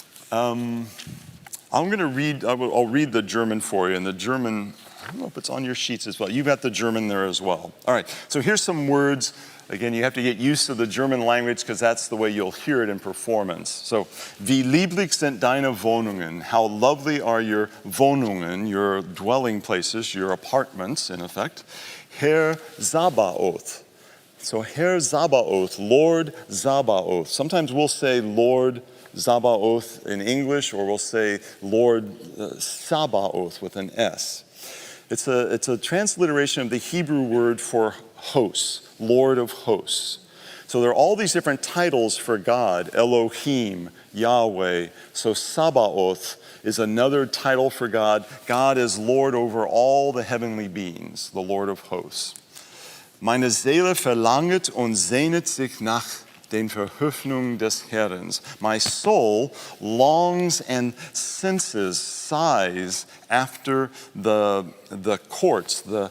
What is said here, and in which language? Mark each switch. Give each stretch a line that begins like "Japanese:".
English: I'm going to read, I'll read the German for you, and the German, I don't know if it's on your sheets as well. You've got the German there as well. All right, so here's some words. Again, you have to get used to the German language because that's the way you'll hear it in performance.
German: So, wie lieblich sind deine Wohnungen?
English: How lovely are your Wohnungen, your dwelling places, your apartments, in effect. Herr Sabaoth. So Herr Sabaoth, Lord Sabaoth. Sometimes we'll say Lord Sabaoth in English, or we'll say Lord Sabaoth with an S. It's a transliteration of the Hebrew word for hosts, Lord of hosts. So there are all these different titles for God, Elohim, Yahweh. So Sabaoth is another title for God. God is Lord over all the heavenly beings, the Lord of hosts.
German: Meine Seele verlanget und sehnet sich nach den Verhöfnungen des Herrn.
English: My soul longs and senses, sighs after the courts.